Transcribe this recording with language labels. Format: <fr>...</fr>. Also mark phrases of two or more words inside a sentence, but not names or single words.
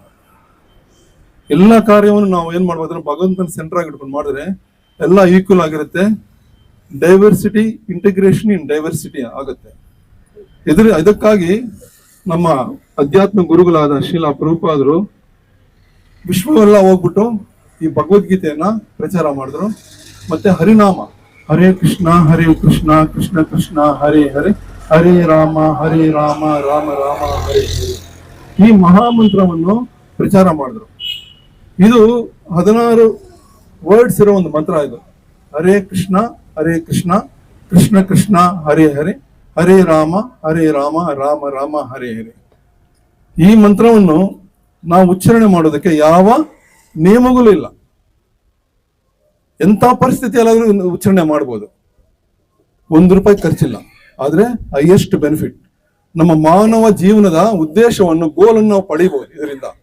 <kn>ಎಲ್ಲ ಕಾರ್ಯವನ್ನು ನಾವು ಏನ್ ಮಾಡ್ಬೋದ್ರೆ ಭಗವಂತನ ಸೆಂಟರ್ ಆಗಿ ಇಟ್ಕೊಂಡು ಮಾಡಿದ್ರೆ ಎಲ್ಲ ಈಕ್ವಲ್ ಆಗಿರುತ್ತೆ.</kn> <en>diversity integration in diversity ಆಗುತ್ತೆ.</en> <kn>ಇದಕ್ಕಾಗಿ ನಮ್ಮ ಅಧ್ಯಾತ್ಮ ಗುರುಗಳಾದ ಶ್ರೀಲ ಪ್ರಭುಪಾದರು ವಿಶ್ವವೆಲ್ಲ ಹೋಗ್ಬಿಟ್ಟು ಈ ಭಗವದ್ಗೀತೆಯನ್ನ ಪ್ರಚಾರ ಮಾಡಿದ್ರು. ಮತ್ತೆ ಹರಿನಾಮ,</kn> <sa>ಹರೇ ಕೃಷ್ಣ ಕೃಷ್ಣ ಕೃಷ್ಣ ಹರೇ ಹರೇ, ಹರೇ ರಾಮ ರಾಮ ರಾಮ ಹರೇ ಹರೇ,</sa> <kn>ಈ ಮಹಾಮಂತ್ರವನ್ನು ಪ್ರಚಾರ ಮಾಡಿದ್ರು. ಇದು 16 ವರ್ಡ್ಸ್ ಇರೋ ಒಂದು ಮಂತ್ರ.</kn> <sa>ಇದು ಹರೇ ಕೃಷ್ಣ ಕೃಷ್ಣ ಕೃಷ್ಣ ಹರೇ ಹರೇ, ಹರೇ ರಾಮ ರಾಮ ರಾಮ ಹರೇ ಹರೇ.</sa> <kn>ಈ ಮಂತ್ರವನ್ನು ನಾವು ಉಚ್ಚಾರಣೆ ಮಾಡೋದಕ್ಕೆ ಯಾವ ನಿಯಮಗಳು ಇಲ್ಲ. ಎಂಥ ಪರಿಸ್ಥಿತಿಯಲ್ಲಾದ್ರೂ ಉಚ್ಚಾರಣೆ ಮಾಡ್ಬೋದು. ₹1 ಖರ್ಚಿಲ್ಲ. ಆದ್ರೆ</kn> <en>highest benefit.</en> <kn>ನಮ್ಮ ಮಾನವ ಜೀವನದ ಉದ್ದೇಶವನ್ನು, ಗೋಲನ್ನು ನಾವು ಪಡಿಬಹುದು ಇದರಿಂದ.</kn>